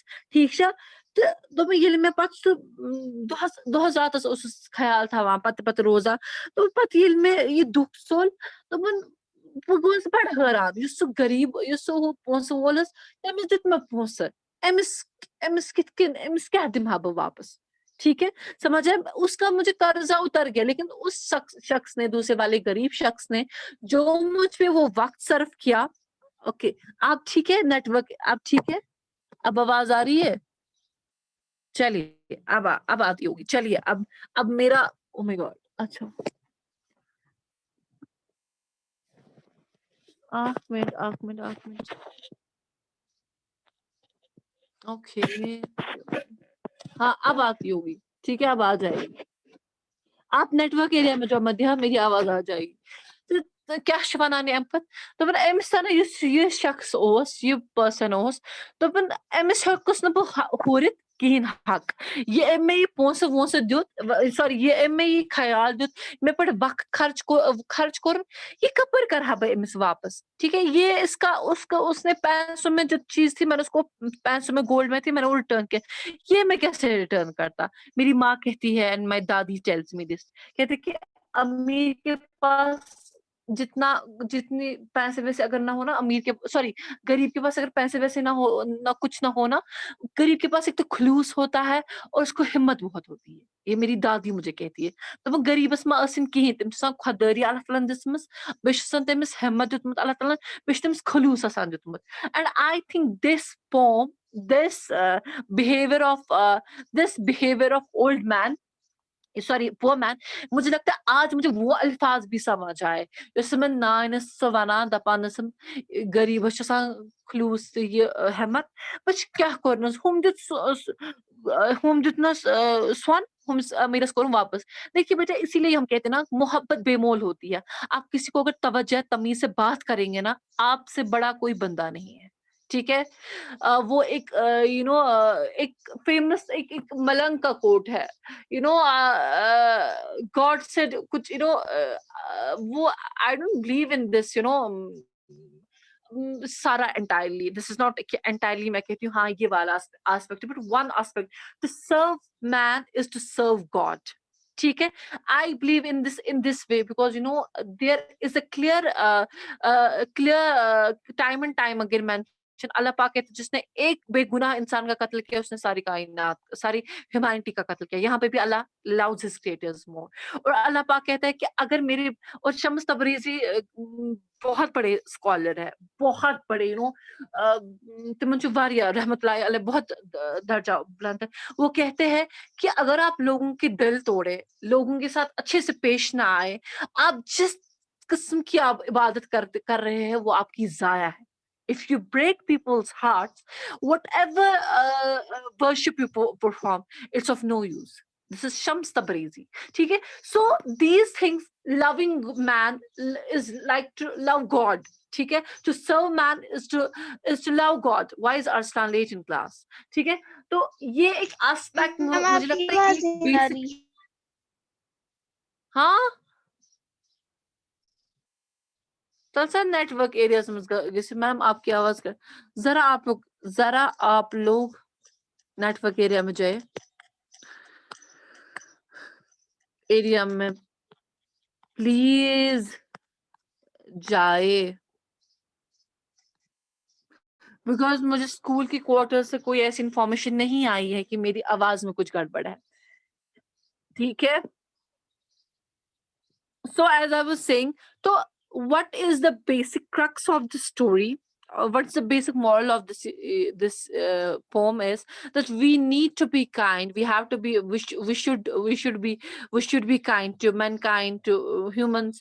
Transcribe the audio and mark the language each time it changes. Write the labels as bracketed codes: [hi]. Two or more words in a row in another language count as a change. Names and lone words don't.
[ks] ठीक छा तो ये मे पत सह दोहस रातस ख्याल थवान पत रोजा तो पत ये मे ये दुख सोल दोपन बह गोस बड़ हैरान युस गरीब युस सह पोंस वोल तमिस दित मे पोंस एमिस एमिस एमिस क्या दिमा बह वापस. [hi] ठीक है समझ आया. उसका मुझे कर्जा उतर गया लेकिन उस शख्स ने दूसरे वाले गरीब शख्स ने जो मुझ पे वो वक्त सर्व किया. ओके आप ठीक है नेटवर्क आप ठीक है अब आवाज आ रही है. चलिए अब आती होगी. चलिए अब मेरा [en] oh my god. [hi] अच्छा 8 मिनट. ओके हाँ अब आती होगी. ठीक है अब आ जाएगी. आप नेटवर्क एरिया में जो मध्य मेरी आवाज आ जाएगी. [ks] तो क्या वनान अम पे दोपन अमिस तना ये शख्स ये पर्सन दोपन अमिस हेकुस न बह हुरित कहीं हक ये मे ये पोंस वोंस दुत सॉरी ये मे ये ख्याल दुत मे पे वक्त खर्च कोर ये कपर कर बह अमिस वापस. [hi] ठीक है ये इसका उसका उसने पैसों में जो चीज थी मैंने उसको पैसों में गोल्ड में थी मैंने वो रिटर्न किया. ये मैं कैसे रिटर्न करता. मेरी माँ कहती है [en] and my [hi] दादी [en] tells me this [hi] कहते कि अमीर के पास जितनी पैसे वैसे अगर ना हो ना अमीर के सॉरी गरीब के पास अगर पैसे वैसे ना हो ना कुछ ना हो ना गरीब के पास एक तो खलूस होता है और उसको हिम्मत बहुत होती है. ये मेरी दादी मुझे कहती है. [ks] तो वो गरीबस मा असिन कहीं तम खुददारी अल्लाह ताला दिसमस बेशन तमिस हिम्मत दितमुत अल्लाह ताला बेश तमिस खलूस आसान दितमुत. [en] and I think this poem this behavior of old man sorry poor man [hi] मुझे लगता है आज मुझे वो अल्फाज भी समझ आए [ks] मैं नान वनान दपान गरीब खलूस ये हेमत बस क्या कर हम दित सोन हुमिस अमीरस कोर वापस. [hi] देखिए बेटा इसीलिए हम कहते हैं ना मोहब्बत बेमोल होती है. आप किसी को अगर तवज्जो तमीज से बात करेंगे ना आपसे बड़ा कोई बंदा नहीं है. ठीक है वो एक एक फेमस एक मलंग का कोट है. [en] God said [hi] कुछ वो [en] I don't believe in this सारा entirely this is not entirely [hi] मैं कहती हूँ हाँ ये वाला [en] aspect but one aspect to serve man is to serve God. [hi] ठीक है [en] I believe in this way because there is a clear time and time again action. [hi] अल्लाह पाक कहते हैं जिसने एक बेगुनाह इंसान का कत्ल किया उसने सारी कायनात, सारी ह्यूमैनिटी का कत्ल किया। यहाँ पे भी [en] Allah loves his creators more. [hi] और अल्लाह पाक कहता है कि अगर मेरे, और शम्स तबरेज़ी बहुत बड़े स्कॉलर है, बहुत बड़े, [ks] तिमन वारिया [ar] رحمة الله عليه, [hi] बहुत दर्जा बुलंद है। वो कहते हैं कि अगर आप लोगों के दिल तोड़े, लोगों के साथ अच्छे से पेश ना आए, आप जिस किस्म की आप इबादत कर रहे हैं वो आपकी ज़ाया है। [en] If you break people's hearts, whatever worship you perform, it's of no use. This is Shams Tabrizi. [hi] ठीक है? [en] So these things, loving man is like to love God. [hi] ठीक है? [en] To serve man is to love God. Why is Arslan late in class? [hi] ठीक है? तो ये एक aspect मैम मुझे आपकी लगता है आवाज ये नहीं आ basic। रही। हाँ, सर नेटवर्क एरियाज में जैसे मैम आपकी आवाज कर, जरा आप लोग नेटवर्क एरिया में जाए, एरिया में प्लीज जाए, बिकॉज मुझे स्कूल की क्वार्टर से कोई ऐसी इंफॉर्मेशन नहीं आई है कि मेरी आवाज में कुछ गड़बड़ है। ठीक है? [en] So as I was saying, so what is the basic crux of the story? What's the basic moral of this poem is that we need to be kind. We have to be. We should be kind to mankind, to humans.